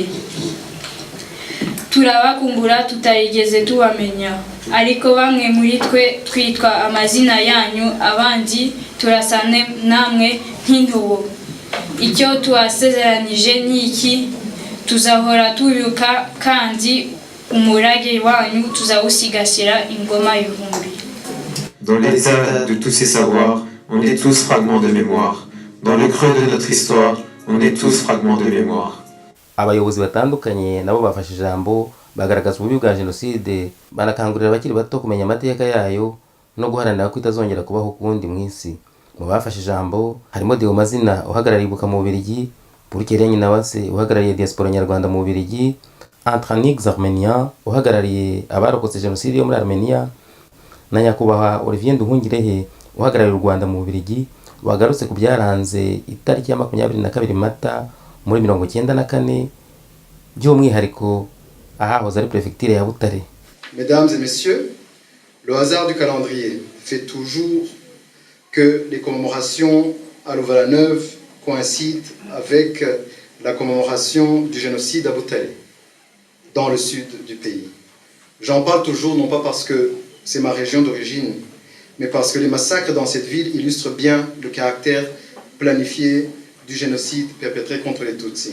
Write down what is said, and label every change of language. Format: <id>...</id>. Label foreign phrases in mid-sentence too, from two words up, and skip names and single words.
<rw>Turabakumbura tutarigeze tubamenya, ariko bamwe muri twe twitwa amazina yanyu, abandi turasa namwe nk'intobo. Icyo tubasezeranije ni iki: tuzahora tubibuka kandi umurage wanyu tuzawusigasira ingoma y'ivumbi.</rw> <fr>Dans l'état de tous ces savoirs, on est tous fragments de mémoire. Dans le creux de notre histoire, on est tous fragments de mémoire.</fr> <rw>Abayobozi batandukanye nabo bafashe ijambo bagaragaza ububi bwa jenoside, banakangurira abakiri bato kumenya amateka yayo no guharanira ko itazongera kubaho ukundi mu isi. Mu bafashe ijambo harimo Deo Mazina uhagarariye ibuka mu Bubiligi, Burkere Nyinawase uhagarariye diaspora nyarwanda mu Bubiligi, Antranik Armenian uhagarariye abarokotse jenoside yo muri Armenia, na nyakubahwa Olivier Nduhungirehe uhagarariye u Rwanda mu Bubiligi, wagarutse ku byaranze itariki ya 22 Mata muri 1994 by'umwihariko ahahoze ari perefegiture ya Butare.</rw> <fr>Mesdames et messieurs, le hasard du calendrier fait toujours que les commémorations à Louvain-la-Neuve coïncident avec la commémoration du génocide à Butare, dans le sud du pays. J'en parle toujours non pas parce que c'est ma région d'origine, mais parce que les massacres dans cette ville illustrent bien le caractère planifié du génocide perpétré contre les Tutsis.</fr>